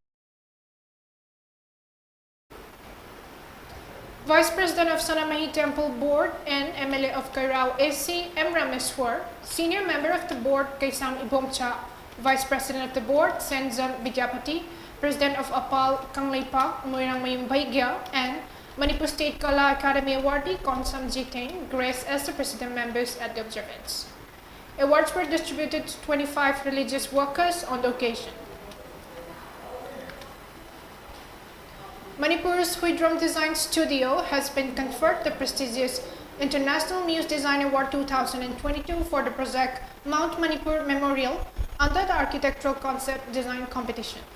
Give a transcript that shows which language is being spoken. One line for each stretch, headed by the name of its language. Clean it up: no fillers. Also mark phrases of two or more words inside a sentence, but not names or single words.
English: Vice President of Sanamahi Temple Board and MLA of Kairao AC M. Rameswar, Senior Member of the Board Kaisam Ibomcha, Vice President of the Board Senzan Vidyapati, President of APAL Kangleipa Moirang Mayum Baigya, and Manipur State Kala Academy awardee Konsam Jitain graced as the President members at the observance. Awards were distributed to 25 religious workers on the occasion. Manipur's Huidrom Design Studio has been conferred the prestigious International Muse Design Award 2022 for the project Mount Manipur Memorial under the Architectural Concept Design Competition.